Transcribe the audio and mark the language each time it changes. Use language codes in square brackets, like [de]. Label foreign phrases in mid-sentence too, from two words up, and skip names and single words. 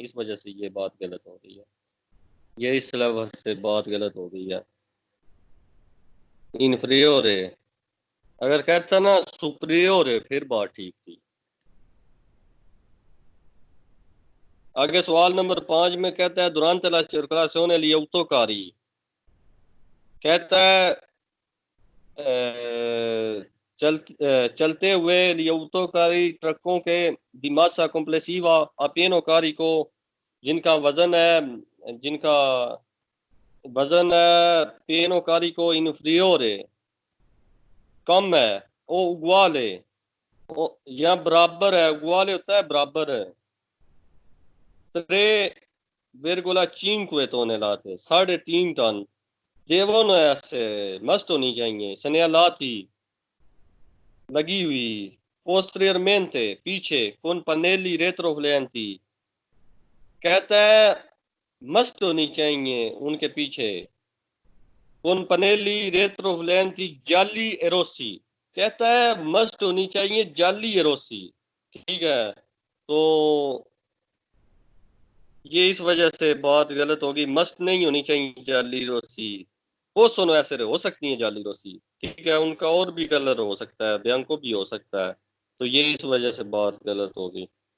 [hi] इस वजह से ये बात गलत हो रही है, ये इस लफ्ज से बात गलत हो गई है। इन्फीरियर है, अगर कहता ना सुपीरियर है फिर बात ठीक थी। आगे सवाल नंबर 5 में कहता है [it] durante la circolazione gli autocarri, [hi] कहता है चलते हुए [it] gli autocarri, [hi] ट्रकों के, [it] di massa complessiva a pieno carico, [hi] जिनका वजन है [it] pieno carico inferiore, [hi] कम है, [it] o uguale, [hi] या बराबर है, uguale होता है बराबर है। 3,5 टन, 3.5 टन। [it] devono essere, [hi] मस्ट होनी चाहिए, segnalati, लगी हुई, posteriormente, पीछे, [it] con pannelli retrofleenti, [hi] कहता है मस्ट होनी चाहिए उनके पीछे, [it] con pannelli retroflenti gialli e rossi। [hi] कहता है मस्ट होनी चाहिए जाली या रोसी। ठीक है, तो ये इस वजह से बात गलत होगी, मस्ट नहीं होनी चाहिए [it] gialli rossi. possono essere [hi] हो सकती है [it] gialli rossi. [hi] ठीक है, उनका और भी कलर हो सकता है, बियांको भी हो सकता है, तो ये इस वजह से बात गलत होगी।